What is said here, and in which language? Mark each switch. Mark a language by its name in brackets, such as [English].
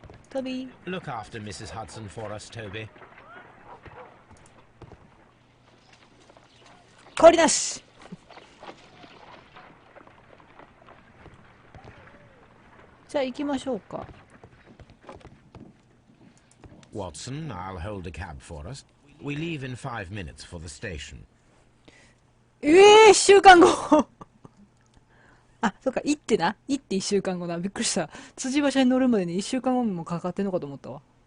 [Japanese] トビー。 [English] Look after Mrs. Hudson for us, Toby. [Japanese] 変わりなし。じゃあ行きましょうか。 [English] Watson, I'll hold a cab for us. We leave in 5 minutes for the station. [Japanese] 1週間後あ、そっか、行ってな。行って1週間後な。びっくりした。辻馬車に乗るまでに1週間後もかかってんのかと思ったわ。